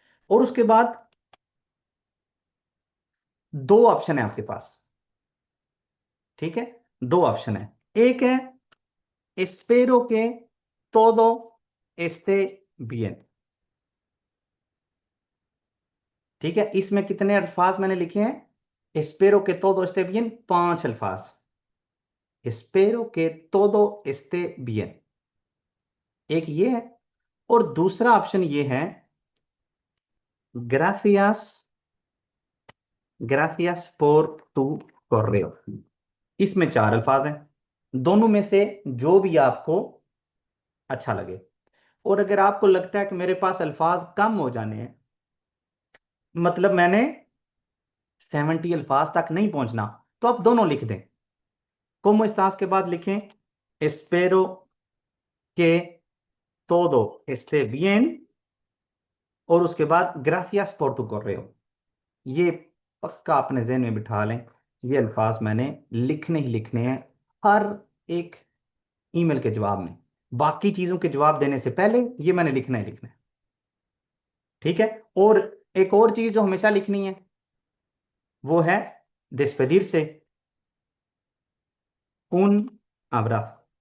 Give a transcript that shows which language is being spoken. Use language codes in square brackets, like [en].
[hi] और उसके बाद 2 ऑप्शन है आपके पास, ठीक है। 2 ऑप्शन है, एक है [es] espero que todo esté bien, [hi] ठीक है। इसमें कितने अल्फाज मैंने लिखे हैं? [es] espero que todo esté bien 5 अल्फाज। espero que todo esté bien, [hi] एक ये है। और दूसरा ऑप्शन ये है [es] gracias, gracias por tu correo। [hi] इसमें 4 अल्फाज हैं, दोनों में से जो भी आपको अच्छा लगे। और अगर आपको लगता है कि मेरे पास अल्फाज कम हो जाने हैं, मतलब मैंने 70 अल्फाज तक नहीं पहुंचना तो आप दोनों लिख दें। [es] como estás [hi] के बाद लिखें [es] espero que todo esté bien, [hi] और उसके बाद [es] gracias por tu correo। [hi] ये पक्का अपने जहन में बिठा लें, ये अल्फाज मैंने लिखने ही लिखने हैं हर एक ईमेल के जवाब में। बाकी चीजों के जवाब देने से पहले ये मैंने लिखना ही लिखना है, ठीक है। और एक और चीज जो हमेशा लिखनी है वो है [es] despedirse un abrazo।